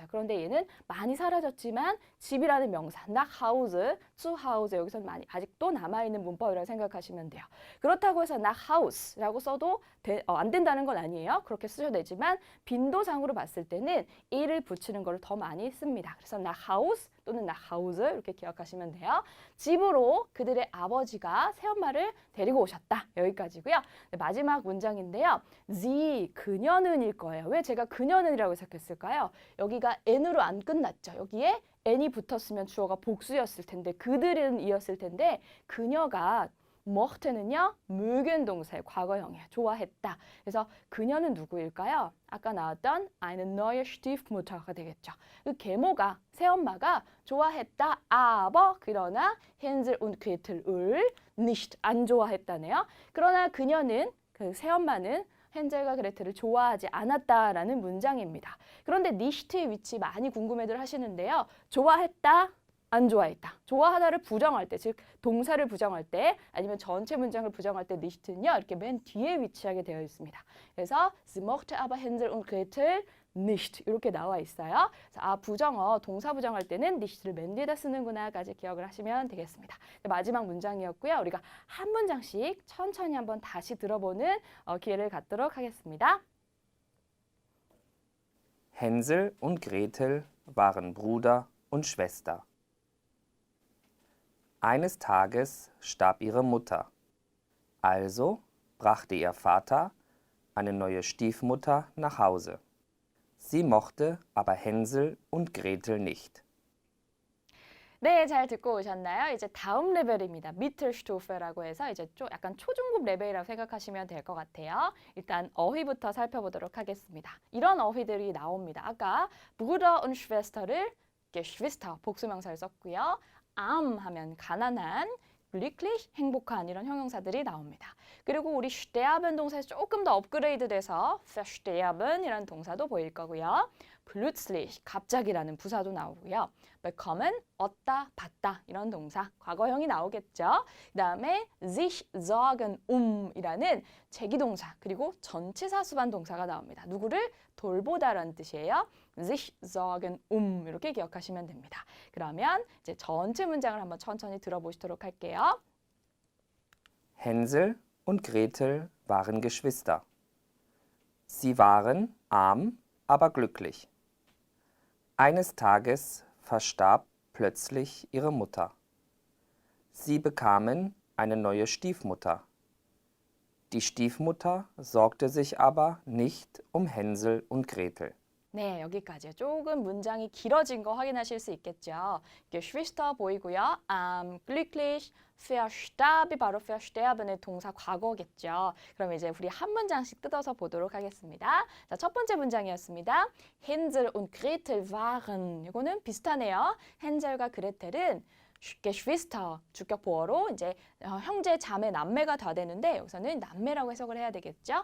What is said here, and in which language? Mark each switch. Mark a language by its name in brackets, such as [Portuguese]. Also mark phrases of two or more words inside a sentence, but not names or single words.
[Korean] 그런데 얘는 많이 사라졌지만 집이라는 명사 [German] nach Hause, zu Hause [Korean] 여기서는 많이 아직도 남아있는 문법이라고 생각하시면 돼요. 그렇다고 해서 [German] nach Hause [Korean] 라고 써도 안 된다는 건 아니에요. 그렇게 쓰셔도 되지만 빈도상으로 봤을 때는 e를 붙이는 걸 더 많이 씁니다. 그래서 [German] nach Haus [Korean] 또는 [German] nach Hause [Korean] 이렇게 기억하시면 돼요. 집으로 그들의 아버지가 새엄마를 데리고 오셨다. 여기까지고요. 네, 마지막 문장인데요. sie 그녀는일 거예요. 왜 제가 그녀는이라고 해석했을까요? 여기가 n으로 안 끝났죠. 여기에 n이 붙었으면 주어가 복수였을 텐데 그들은 이었을 텐데 그녀가 mochte는요. mögen 동사의 과거형이에요. 좋아했다. 그래서 그녀는 누구일까요? 아까 나왔던 [German] eine neue Stiefmutter [Korean] 가 되겠죠. 그 계모가 새엄마가 좋아했다. aber 그러나 [German] Hänsel und Gretel [Korean] 을 nicht 안 좋아했다네요. 그러나 그녀는 그 새엄마는 헨젤과 그레텔을 좋아하지 않았다라는 문장입니다. 그런데 nicht의 위치 많이 궁금해들 하시는데요. 좋아했다. 안 좋아했다. 좋아하다를 부정할 때, 즉 동사를 부정할 때 아니면 전체 문장을 부정할 때 nicht는요. 이렇게 맨 뒤에 위치하게 되어 있습니다. 그래서 [German] sie mochte aber Hänsel und Gretel nicht [Korean] 이렇게 나와 있어요. 그래서 부정어, 동사 부정할 때는 nicht를 맨 뒤에다 쓰는구나까지 기억을 하시면 되겠습니다. 마지막 문장이었고요. 우리가 한 문장씩 천천히 한번 다시 들어보는 기회를 갖도록 하겠습니다. [German] Hänsel und Gretel waren Bruder und Schwester. Eines Tages starb ihre Mutter. Also brachte ihr Vater eine neue Stiefmutter nach Hause. Sie mochte aber Hänsel und Gretel nicht. [Korean] 네, 잘 듣고 오셨나요? 이제 다음 레벨입니다. Mittelstufe라고 해서 이제 좀 약간 초중급 레벨이라고 생각하시면 될 것 같아요. 일단 어휘부터 살펴보도록 하겠습니다. 이런 어휘들이 나옵니다. 아까 [German] Bruder und Schwester [Korean] 를 Geschwister 복수명사를 썼고요. arm 하면 가난한, glücklich 행복한 이런 형용사들이 나옵니다. 그리고 우리 sterben 동사에서 조금 더 업그레이드돼서 versterben 이라는 동사도 보일 거고요. plötzlich 갑자기라는 부사도 나오고요. bekommen 얻다, 받다 이런 동사 과거형이 나오겠죠. 그다음에 [German] sich sorgen [Korean] 이라는 제기동사 그리고 전치사 수반 동사가 나옵니다. 누구를 돌보다라는 뜻이에요. [German] sich sorgen [Korean] 이렇게 기억하시면 됩니다. 그러면 이제 전체 문장을 한번 천천히 들어보시도록 할게요. [German] Hänsel und Gretel waren Geschwister. Sie waren arm, aber glücklich. Eines Tages verstarb plötzlich ihre Mutter. Sie bekamen eine neue Stiefmutter. Die Stiefmutter sorgte sich aber nicht um Hänsel und Gretel. [Korean] 네, 여기까지요. 조금 문장이 길어진 거 확인하실 수 있겠죠. Geschwister 보이고요. glücklich, verstarb 바로 versterben의 동사 과거겠죠. 그럼 이제 우리 한 문장씩 뜯어서 보도록 하겠습니다. 자, 첫 번째 문장이었습니다. [German] Hänsel und Gretel waren. [Korean] 이거는 비슷하네요. 헨젤과 그레텔은 Geschwister 주격 보어로 이제 형제, 자매, 남매가 다 되는데 여기서는 남매라고 해석을 해야 되겠죠.